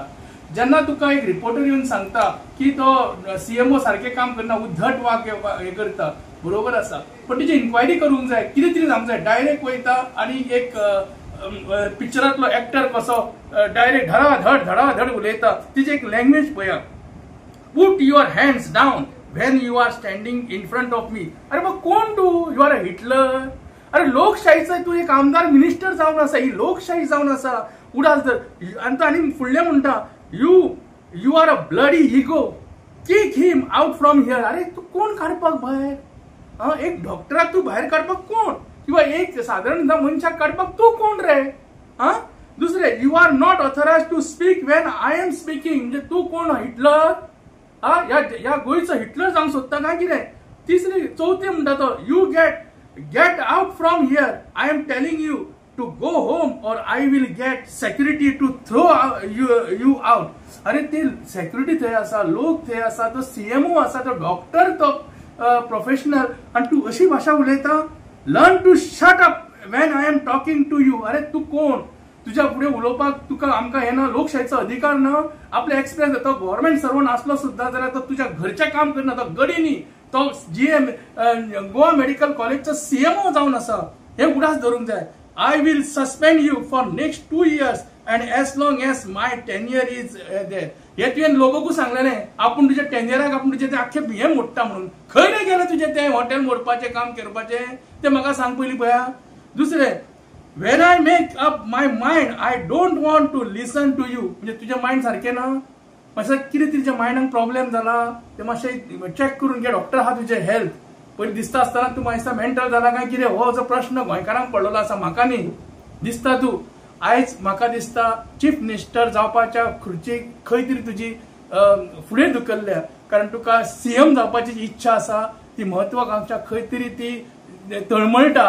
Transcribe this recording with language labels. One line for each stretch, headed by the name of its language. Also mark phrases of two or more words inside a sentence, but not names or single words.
Konkani: जेन्ना तुका एक रिपोर्टर येवन सांगता की तो सीएमओ सारखे काम करना, उद्धट वाग हे करता, बरोबर आसा, पण तिची इन्क्वायरी करूंक जाय, कितें तरी जावंक जाय. डायरेक्ट वयता आणि एक पिक्चरांतलो एक्टर कसो डायरेक्ट धडाधड उलयता, तिची एक लँग्वेज पळया.
English: Put your hands down when you are standing in front of me.
Konkani: अरे मग कोण तू?
English: You are a Hitler.
Konkani: अरे लोकशाहीचा तू एक आमदार मिनिस्टर जावन आसा, ही लोकशाही जावन आसा. उडास जर आणि फुडले म्हणटा,
English: You are a bloody ego. Kick him out from here.
Konkani: अरे तू कोण काढपाक बाहेर? एक डॉक्टराक तू बाहेर काढपाक कोण? किंवा एक साधारण मनशाक काढपाक तू कोण रे? दुसरे,
English: You are not authorized to speak when I am speaking.
Konkani: म्हणजे तू कोण? हिटलर? या गोयचं हिटलर जावंक सोदता काय कितें? तिसरी चौथी म्हणटा तो,
English: You get out from here. I am telling you to go home और I will get security to throw you out.
Konkani: अरे ते सेक्युरिटी थंय आसा, लोक थंय आसा, तो सीएमओ आसा, तो डॉक्टर, तो प्रोफेशनल, आणि तू अशी भाषा उलयता.
English: Learn to shut up when I am talking to you.
Konkani: अरे तू कोण? तुझ्या पुढे उलोवपाक तुका आमकां हे ना, लोकशाहीचो अधिकार ना? आपले एक्सप्रेस तो
English: government servant
Konkani: असलो सुद्धा जाल्यार तो तुझ्या घरचें काम करना, तो गडी न्ही, तो गोवा मेडिकल कॉलेजचो सीएमओ जावन आसा. हे उडास धरूंक जाय.
English: I will suspend you for next 2 years and as long as my tenure is there.
Konkani: हे तुवें लोगोकू सांगलेले आपूण तुझ्या टेन्युराक आपूण तुझे ते आख्खे हे मोडटा म्हणून. खंय रे गेले तुझे ते हॉटेल मोडपाचे काम करपाचे ते म्हाका सांग पयलीं पळया. दुसरे,
English: when I make up my mind I don't want to listen to you.
Konkani: म्हणजे तुझे माइंड सारखे ना? मातशें कितें तुज्या माइंडाक प्रॉब्लेम जाला ते मातशें चॅक करून घे. डॉक्टर आहा तुजे हेल्थ पयलीं दिसता आसतना तू मातसो मेंटल जाला काय कितें हो जो प्रश्न गोंयकारांक पडलेलो आसा. म्हाका न्ही दिसता तू आयज म्हाका दिसता
English: chief minister
Konkani: जावपाच्या खुर्चीक खंय तरी तुजी फुडें धुकल्ल्या, कारण तुका सीएम जावपाची इच्छा आसा, ती म्हत्वाकांक्षा खंय तरी ती तळमळटा.